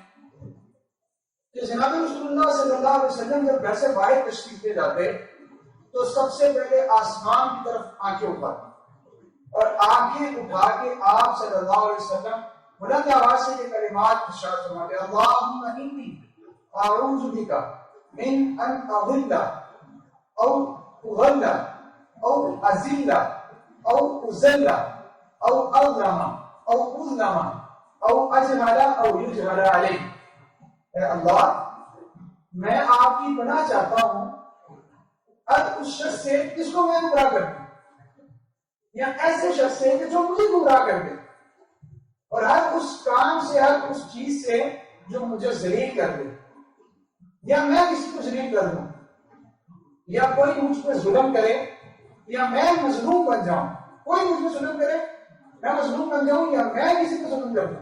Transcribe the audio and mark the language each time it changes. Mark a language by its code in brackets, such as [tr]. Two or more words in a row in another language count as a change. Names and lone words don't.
[ur] کہ جناب رسول اللہ [ar] صلی اللہ علیہ وسلم [ur] جب گھر سے باہر تشریف لے جاتے تو سب سے پہلے آسمان کی طرف آنکھیں اٹھاتے اور آنکھیں اٹھا کے آپ [ar] صلی اللہ علیہ وسلم [ur] بلند آواز سے یہ کلمات ارشاد فرماتے ہیں، [ar] اللہم انی اعوذ بک من ان اضل او اضل او اذل او اذل او اظلم او اظلم او اجهل او یجهل علی۔ [ur] اے اللہ، میں آپ کی پناہ چاہتا ہوں اس شخص سے جس کو میں گمراہ کر دوں، یا ایسے شخص سے کہ جو مجھے گمراہ کر دے، اور ہر اس کام سے، ہر اس چیز سے جو مجھے ذلیل کر دے، یا میں کسی کو ذلیل کر دوں، یا کوئی مجھ پہ ظلم کرے، یا میں مظلوم بن جاؤں، کوئی مجھ پہ ظلم کرے میں مظلوم بن جاؤں، یا میں کسی پہ ظلم کر دوں۔